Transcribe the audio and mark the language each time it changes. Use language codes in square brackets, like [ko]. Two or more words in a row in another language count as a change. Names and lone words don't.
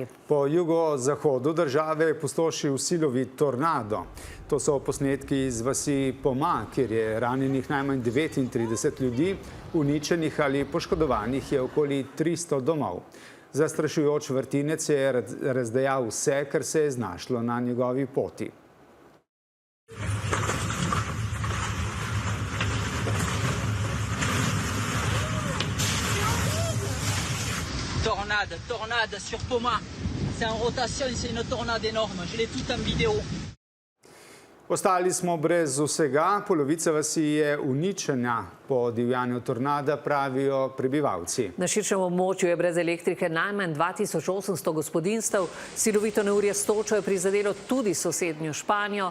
[sl] Po jugozahodu države je pustošil silovit tornado. To so posnetki iz vasi Poma, kjer je ranjenih najmanj 39 ljudi, uničenih ali poškodovanih je okoli 300 domov. Zastrašujoč vrtinec je razdejal vse, kar se je znašlo na njegovi poti. [fr] Tornade sur Poma. C'est en rotation, c'est une tornade énorme. Je l'ai tout en vidéo. [sl] Ostali smo brez vsega, polovica vasi je uničena po divjanju tornada, pravijo prebivalci. Na širšem območju je brez elektrike najmanj 2800 gospodinjstev. Silovito neurje s točo je prizadelo tudi sosednjo Španijo.